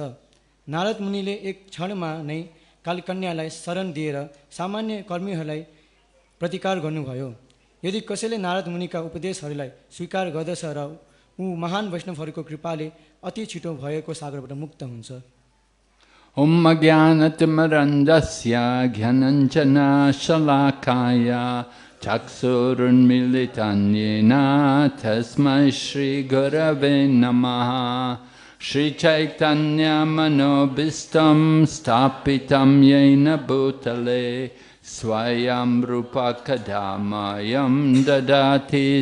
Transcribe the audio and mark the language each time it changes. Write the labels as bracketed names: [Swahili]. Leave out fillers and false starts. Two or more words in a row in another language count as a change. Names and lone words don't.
[Nepali] नारद मुनिले एक क्षणमा नै कालकन्यालाई शरण दिएर सामान्य कर्मीहरूलाई प्रतिकार गर्नुभयो। यदि कसैले नारद मुनिका उपदेशहरूलाई स्वीकार गर्दछ र ऊ महान वैष्णवहरूको कृपाले अति छिटो भएको सागरबाट मुक्त हुन्छ। [Sanskrit] ॐ ज्ञानतिमिरान्धस्य ज्ञानाञ्जन शलाकया चक्षुरुन्मीलितं येन तस्मै श्री गुरवे नमः श्री चैतन्य मनोऽभीष्टं स्थापितं येन भूतले स्वयं रूप कदा मह्यं ददाति